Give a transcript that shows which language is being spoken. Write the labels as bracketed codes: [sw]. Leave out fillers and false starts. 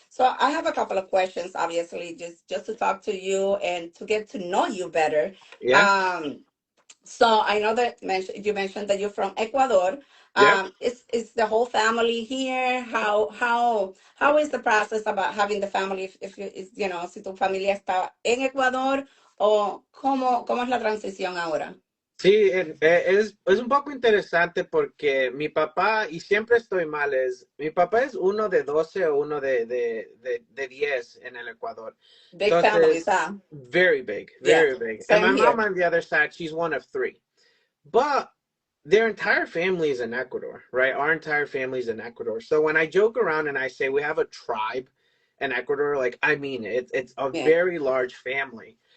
[en] So I have a couple of questions, obviously, just to talk to you and to get to know you better. yeah, um so I know that you mentioned that you're from Ecuador. yeah. Is the whole family here? How is the process about having the family? If you, is, [es] si tu familia está en Ecuador, o cómo es la transición ahora? Sí, es un poco interesante porque mi papá, y siempre estoy mal, mi papá es uno de 12 o uno de 10 en el Ecuador. [en] Big families, [es] Entonces, huh? [en] very big, Yeah, very big. And same my mom on the other side, she's one of three. But their entire family is in Ecuador, right? Our entire family is in Ecuador. So when I joke around and I say we have a tribe in Ecuador, like I mean it. It's a Yeah, very large family.